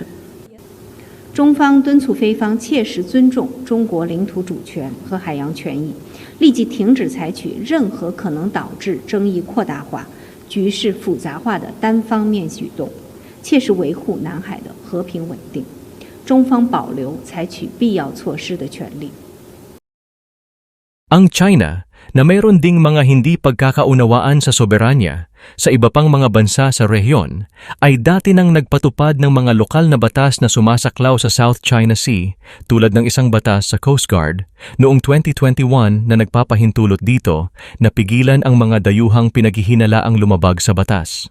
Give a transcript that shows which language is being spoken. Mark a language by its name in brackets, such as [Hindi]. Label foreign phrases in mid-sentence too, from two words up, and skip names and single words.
[Chinese] 中方敦促菲方切实尊重中国领土主权和海洋权益，立即停止采取任何可能导致争议扩大化、局势复杂化的单方面举动，切实维护南海的和平稳定。中方保留采取必要措施的权利。 [Filipino] Ang China, na mayroon ding mga hindi pagkakaunawaan sa soberanya sa iba pang mga bansa sa rehiyon, ay dati nang nagpatupad ng mga lokal na batas na sumasaklaw sa South China Sea tulad ng isang batas sa [English] Coast Guard [Filipino] noong 2021 na nagpapahintulot dito na pigilan ang mga dayuhang pinaghihinalaang lumabag sa batas.